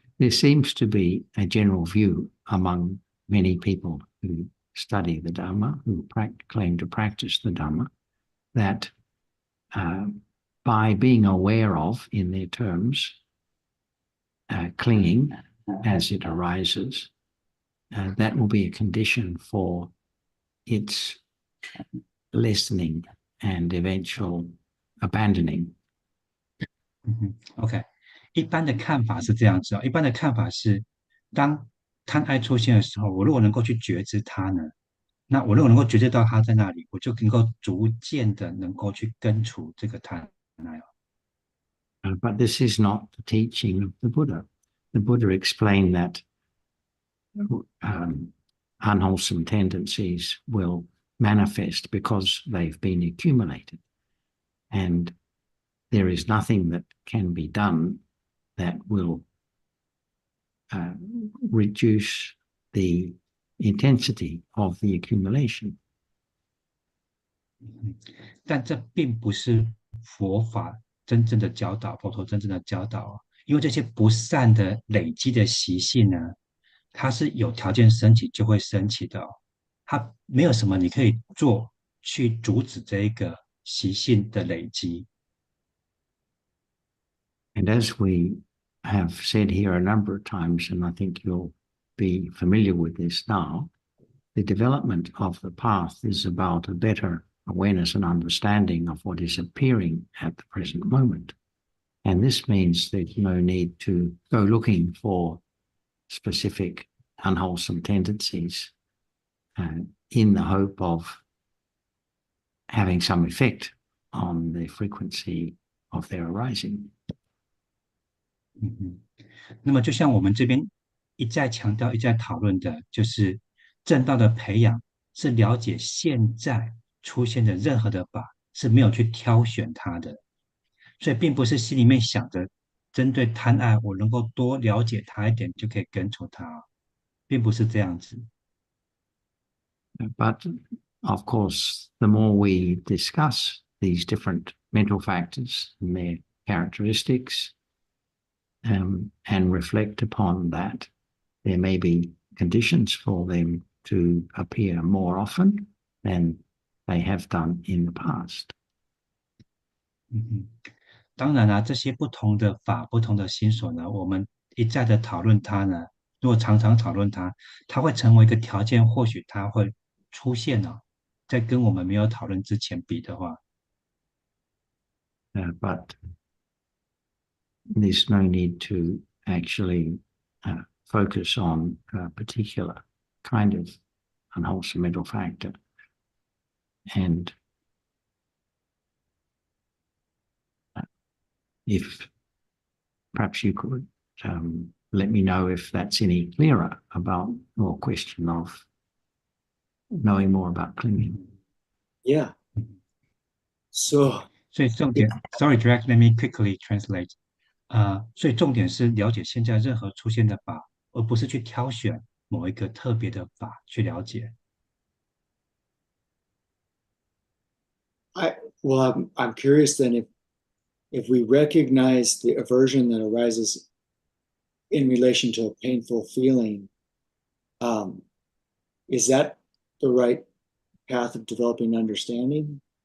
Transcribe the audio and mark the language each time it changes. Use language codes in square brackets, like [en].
[en] There seems to be a general view among many people who study the Dhamma, who claim to practice the Dhamma, that by being aware of, in their terms, clinging as it arises, that will be a condition for its lessening and eventual abandoning. [zh] OK， 一般的看法是这样子啊，一般的看法是，当贪爱出现的时候，我如果能够去觉知它呢，那我如果能够觉知到它在那里，我就能够逐渐的能够去根除这个贪爱。 [en] But this is not the teaching of the Buddha. The Buddha explained that unwholesome tendencies will manifest because they've been accumulated. And there is nothing that can be done that will reduce the intensity of the accumulation. [zh] 但这并不是佛法真正的教导，佛陀真正的教导，因为这些不善的累积的习性呢，它是有条件升起就会升起的，它没有什么你可以做去阻止这一个习性的累积。 [en] And as we have said here a number of times, and I think you'll be familiar with this now, the development of the path is about a better awareness and understanding of what is appearing at the present moment. And this means there's no need to go looking for specific unwholesome tendencies in the hope of having some effect on the frequency of their arising. [zh] 那么就像我们这边一再强调、一再讨论的，就是正道的培养是了解现在出现的任何的法，是没有去挑选它的，所以并不是心里面想着针对贪爱，我能够多了解它一点就可以根除它，并不是这样子。 [en] But of course, the more we discuss these different mental factors and their characteristics, and reflect upon that, there may be conditions for them to appear more often than they have done in the past. [zh] 当然啦，这些不同的法、不同的心所呢，我们一再的讨论它呢，如果常常讨论它，它会成为一个条件，或许它会出现哦，在跟我们没有讨论之前比的话。 [en] But there's no need to actually focus on a particular kind of unwholesome mental factor. And if perhaps you could let me know if that's any clearer about your question of knowing more about clinging. Yeah. So [zh] 所以重点 [en] ，Sorry, Direct, let me quickly translate. [zh] 所以重点是了解现在任何出现的法，而不是去挑选某一个特别的法去了解。 [en] I'm curious then if we recognize the aversion that arises in relation to a painful feeling, is that the right path of developing understanding?